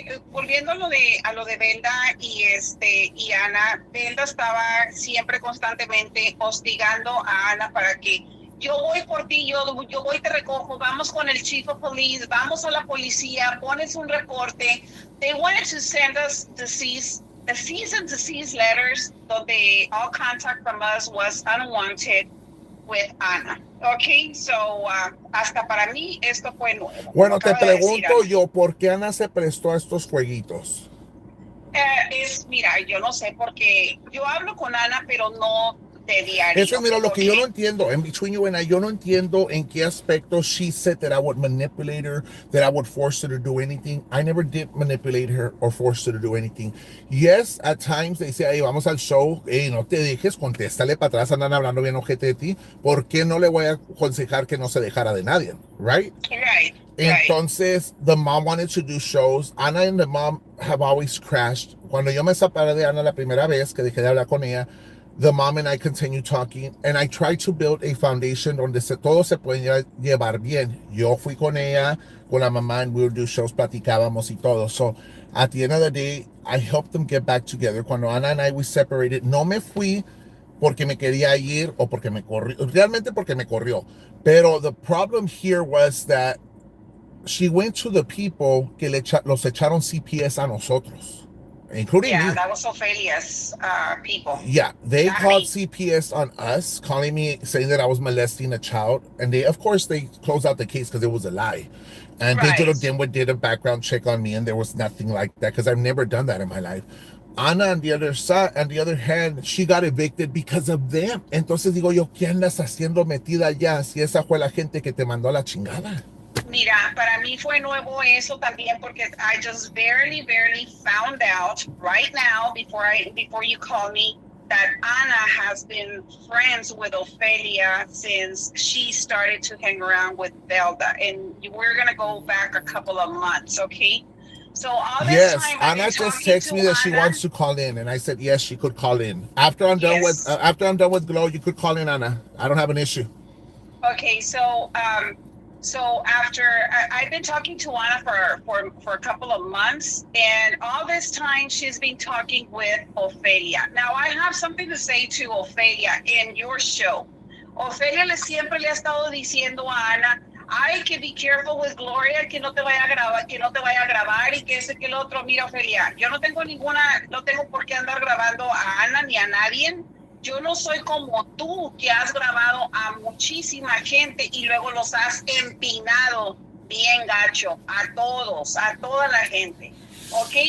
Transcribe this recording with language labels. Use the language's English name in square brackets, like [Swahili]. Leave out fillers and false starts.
[Spanish] Volviendo a lo de Belda y Ana, Belda estaba siempre constantemente hostigando a Ana para que yo voy por ti, yo voy, te recojo, vamos con el chief of police, vamos a la policía, pones un reporte. [English] They wanted to send us the cease and desist letters, [Spanish] donde [English] all contact from us was unwanted with Ana. [Spanish] Okay, so hasta para mí esto fue nuevo. Bueno, te pregunto yo, ¿por qué Ana se prestó a estos jueguitos? Mira, yo no sé, porque yo hablo con Ana, pero no de diario. Es que mira, lo que yo no entiendo, [English] and between you and I, [Spanish] yo no entiendo en qué aspecto [English] she said that I would manipulate her, that I would force her to do anything. I never did manipulate her or force her to do anything. Yes, at times they say, hey, [Spanish] vamos al show, hey, no te dejes, contéstale para atrás, andan hablando bien ojete de ti. ¿Por qué no le voy a aconsejar que no se dejara de nadie? [English] Right? Right. [Spanish] Entonces, [English] the mom wanted to do shows. Ana and the mom have always crashed. [Spanish] Cuando yo me separé de Ana la primera vez que dejé de hablar con ella, [English] the mom and I continued talking, and I tried to build a foundation [Spanish] donde todos se pueden llevar bien. Yo fui con ella, con la mamá, [English] and we would do shows, [Spanish] platicábamos y todo. [English] So, at the end of the day, I helped them get back together. [Spanish] Cuando Ana [English] and I, we separated, [Spanish] no me fui porque me quería ir o porque me corrió. Realmente porque me corrió. [English] Pero the problem here was that she went to the people [Spanish] que los echaron CPS a nosotros. [English] Including me. That was Ophelia's people. Yeah, they called CPS on us, calling me, saying that I was molesting a child. And they, of course, they closed out the case because it was a lie. And did a background check on me, and there was nothing like that because I've never done that in my life. Ana, on the other hand, she got evicted because of them. [Spanish] Entonces digo yo, ¿qué andas haciendo metida allá si esa fue la gente que te mandó a la chingada? Mira, para mí fue nuevo eso también porque [English] I just barely found out right now before you call me that Ana has been friends with Ophelia since she started to hang around with Belda, and we're gonna go back a couple of months, okay? So all this time, Ana just texted me that she wants to call in, and I said yes, she could call in. After I'm done with Glow, you could call in, Ana. I don't have an issue. Okay, so after I've been talking to Ana for a couple of months, and all this time she's been talking with Ophelia. Now I have something to say to Ophelia in your show. [Spanish] Ophelia siempre le ha estado diciendo a Ana, ay, que [English] be careful with Gloria, [Spanish] que no te vaya a grabar y que ese que el otro. Mira, Ophelia, yo no tengo por qué andar grabando a Ana ni a nadie. Yo no soy como tú, que has grabado a muchísima gente y luego los has empinado bien gacho, a toda la gente, ¿ok?